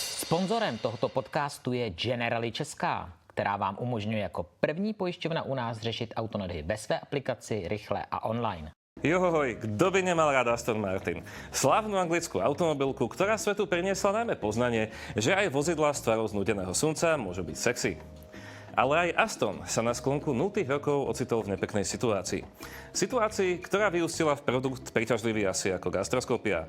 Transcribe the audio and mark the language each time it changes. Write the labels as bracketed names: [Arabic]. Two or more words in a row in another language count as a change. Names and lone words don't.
[Czech] Sponzorem tohoto podcastu je Generali Česká, která vám umožňuje jako první pojišťovna u nás řešit autonehody ve své aplikaci, rychle a online. [Slovak] Johoj, kto by nemal rád Aston Martin? Slávnu anglickú automobilku, ktorá svetu priniesla najmä poznanie, že aj vozidlá s tvarou znúdeného slnca môžu byť sexy. Ale aj Aston sa na sklonku 0. rokov ocitol v nepeknej situácii. Situácii, ktorá vyústila v produkt príťažlivý asi ako gastroskopia.